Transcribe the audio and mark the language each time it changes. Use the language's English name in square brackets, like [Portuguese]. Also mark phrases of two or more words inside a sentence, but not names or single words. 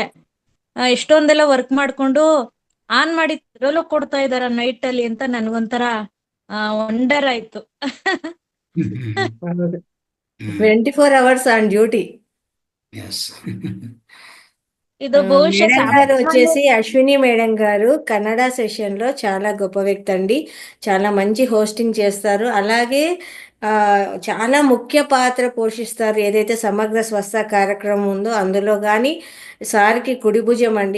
[Kannada] ಎಷ್ಟೊಂದೆಲ್ಲ ವರ್ಕ್ ಮಾಡ್ಕೊಂಡು ಆನ್ ಮಾಡಿ ಇದ್ರಲ್ಲೂ ಕೊಡ್ತಾ ಇದಾರ ನೈಟ್ ಅಲ್ಲಿ ಅಂತ ನನ್ಗೊಂಥರ ವಂಡರ್ ಆಯ್ತು. ಹೌದು. [English] 24 hours on duty. [Telugu] ఎస్. [Kannada] ಇದು ಬಹುಶಃ [Telugu] మేడం గారు [Kannada] ಸಾಮಾನ್ಯ. [Telugu] వచ్చేసి అశ్విని మేడం గారు కన్నడ సెషన్ లో చాలా గొప్ప వ్యక్తి అండి. చాలా మంచి హోస్టింగ్ చేస్తారు. అలాగే ఆ, చాలా ముఖ్య పాత్ర పోషిస్తారు. ఏదైతే సమగ్ర స్వస్థ కార్యక్రమం ఉందో అందులో కానీ సార్కి కుడి భుజం అండి.